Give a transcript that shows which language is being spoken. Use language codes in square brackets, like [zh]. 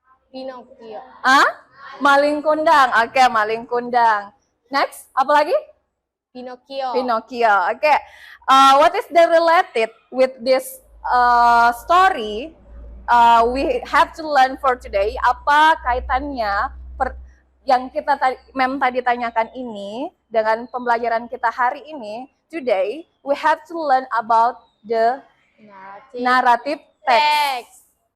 [en] Pinocchio. [id] Maling kundang. Oke, maling kundang. Next, apa lagi? [en] Pinocchio. Pinocchio. Oke. What is the related with this story we have to learn for today? [id] Apa kaitannya yang kita Mem tadi tanyakan ini dengan pembelajaran kita hari ini? [en] Today we have to learn about the narrative text.